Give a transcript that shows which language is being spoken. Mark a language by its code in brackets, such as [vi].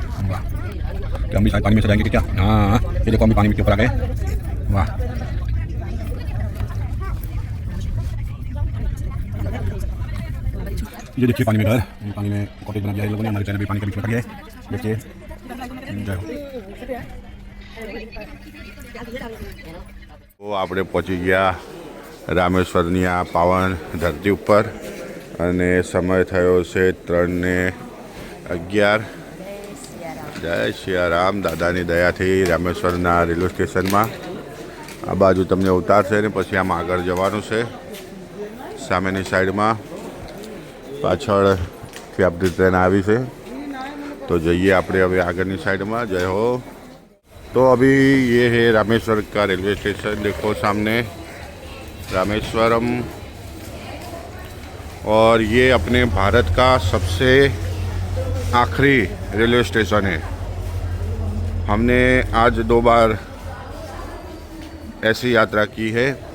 [hi] वाह, तो हम भी शायद पानी में चलाएंगे क्या? हाँ, ये देखो हम भी पानी में के ऊपर आ गए। वाह, ये देखिए पानी में घर, ये पानी में कॉटेज बना दिया है लोगों ने, हमारे चैनल भी पानी के बीच में खड़ी है। देखिए, जय हो। [gu] तो આપણે પહોંચી ગયા રામેશ્વરની આ પાવન ધરતી ઉપર અને સમય થયો છે 3:11। જય સિયારામ। દાદાની દયાથી રામેશ્વરના રેલવે સ્ટેશનમાં આ બાજુ તમને ઉતારશે ને પછી આમ આગળ જવાનું છે। સામેની સાઈડમાં પાછળથી આપણી ટ્રેન આવી છે, [hi] तो जाइए [gu] આપણે હવે આગળની સાઈડમાં। [hi] जय हो। तो अभी ये है रामेश्वर का रेलवे स्टेशन, देखो सामने रामेश्वरम, और ये अपने भारत का सबसे आखिरी रेलवे स्टेशन है। हमने आज 2 बार ऐसी यात्रा की है।